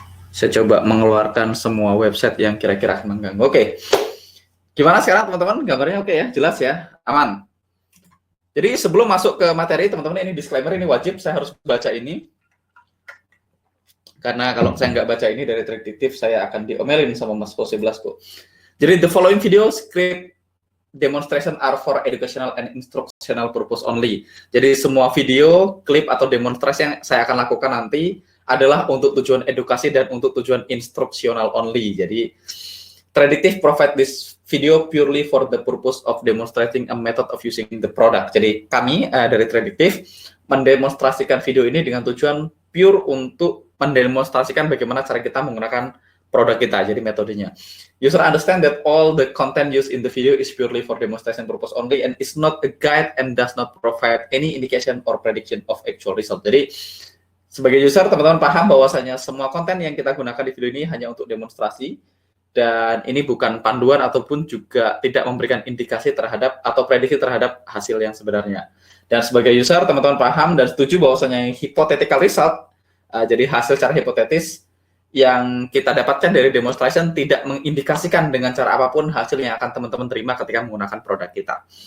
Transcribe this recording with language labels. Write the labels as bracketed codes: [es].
[id] Saya coba mengeluarkan semua website yang kira-kira mengganggu. Oke. Gimana sekarang teman-teman? Gambarnya oke ya? Jelas ya? Aman? Jadi sebelum masuk ke materi, teman-teman, ini disclaimer, ini wajib, saya harus baca ini. Karena kalau saya nggak baca ini dari detektif, saya akan diomelin sama Mas Jose Blasco. Jadi, [en] the following video script demonstration are for educational and instructional purpose only. [id] Jadi, semua video, klip, atau demonstrasi yang saya akan lakukan nanti adalah untuk tujuan edukasi dan untuk tujuan instruksional only. Jadi, [en] Predictive provide this video purely for the purpose of demonstrating a method of using the product. [id] Jadi kami dari Predictive mendemonstrasikan video ini dengan tujuan pure untuk mendemonstrasikan bagaimana cara kita menggunakan produk kita, jadi metodenya. [en] User understand that all the content used in the video is purely for demonstration purpose only and is not a guide and does not provide any indication or prediction of actual result. [id] Jadi sebagai user, teman-teman paham bahwasanya semua konten yang kita gunakan di video ini hanya untuk demonstrasi, dan ini bukan panduan ataupun juga tidak memberikan indikasi terhadap atau prediksi terhadap hasil yang sebenarnya. Dan sebagai user, teman-teman paham dan setuju bahwasanya [en] hypothetical result, [id] jadi hasil secara hipotetis yang kita dapatkan dari demonstration tidak mengindikasikan dengan cara apapun hasil yang akan teman-teman terima ketika menggunakan produk kita.